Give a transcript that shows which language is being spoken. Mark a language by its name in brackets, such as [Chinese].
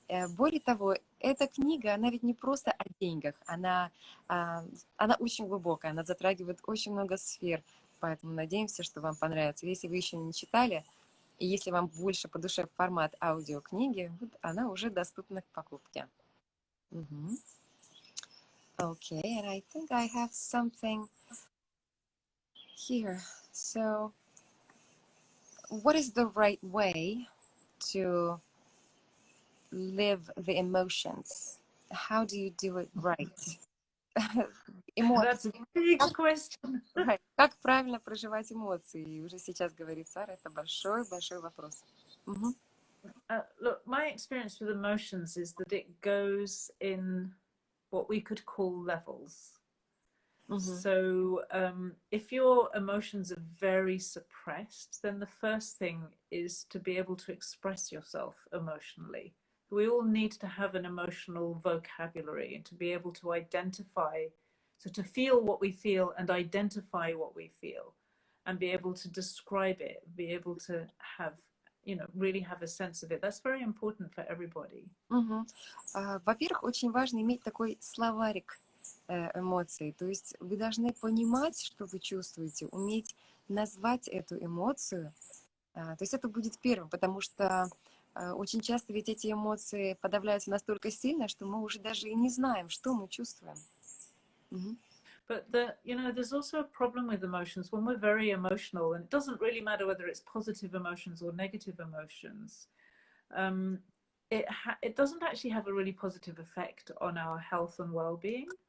[Russian] Более того, эта книга, она ведь не просто о деньгах, она очень глубокая, она затрагивает очень много сфер, поэтому надеемся, что вам понравится. Если вы еще не читали, и если вам больше по душе формат аудиокниги, вот она уже доступна к покупке. [English] Okay, and I think I have something here. So, what is the right way to live the emotions? How do you do it right? That's a big question. Right. [Russian] Как правильно проживать эмоции? И уже сейчас говорит Сара, это большой-большой вопрос. [English] Look, my experience with emotions is that it goes in what we could call levels. So if your emotions are very suppressed, then the first thing is to be able to express yourself emotionally. We all need to have an emotional vocabulary and to be able to identify, so to feel what we feel and identify what we feel and be able to describe it, be able to have, you know, really have a sense of it. That's very important for everybody. [Russian] Во-первых, очень важно иметь такой словарик эмоций. То есть вы должны понимать, что вы чувствуете, уметь назвать эту эмоцию. То есть это будет первым, потому что очень часто ведь эти эмоции подавляются настолько сильно, что мы уже даже и не знаем, что мы чувствуем. [English] But you know, there's also a problem with emotions when we're very emotional, and it doesn't really matter whether it's positive emotions or negative emotions. It doesn't actually have a really positive effect on our health and well-being.